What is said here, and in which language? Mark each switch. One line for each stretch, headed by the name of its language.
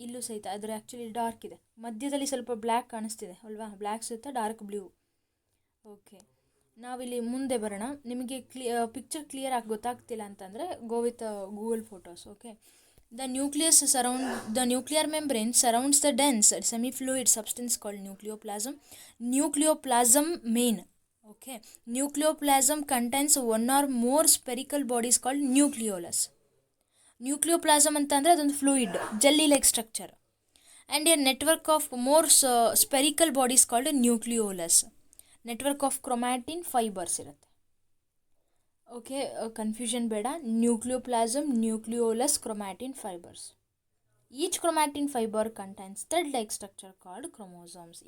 Kannada: ಇಲ್ಲೂ ಸಹಿತ ಅದರ ಆ್ಯಕ್ಚುಲಿ ಡಾರ್ಕ್ ಇದೆ, ಮಧ್ಯದಲ್ಲಿ ಸ್ವಲ್ಪ ಬ್ಲ್ಯಾಕ್ ಕಾಣಿಸ್ತಿದೆ ಅಲ್ವಾ, ಬ್ಲ್ಯಾಕ್ ಸಹಿತ ಡಾರ್ಕ್ ಬ್ಲೂ. ಓಕೆ, ನಾವಿಲ್ಲಿ ಮುಂದೆ ಬರೋಣ. ನಿಮಗೆ ಪಿಕ್ಚರ್ ಕ್ಲಿಯರ್ ಆಗಿ ಗೊತ್ತಾಗ್ತಿಲ್ಲ ಅಂತಂದರೆ
English: Go with Google photos. Okay, the nuclear membrane surrounds the dense semifluid substance called nucleoplasm. Nucleoplasm main. Okay, nucleoplasm contains one or more spherical bodies called nucleolus. Nucleoplasm
Kannada: ಅಂತಂದರೆ ಅದೊಂದು
English: Fluid jelly like structure and a network of more spherical bodies called nucleolus. Network of chromatin fibres
Kannada: ಇರುತ್ತೆ.
English: okay, confusion
Kannada: ಬೇಡ.
English: Nucleoplasm, nucleolus, chromatin fibres. Each chromatin fibre contains thread like structure called chromosomes.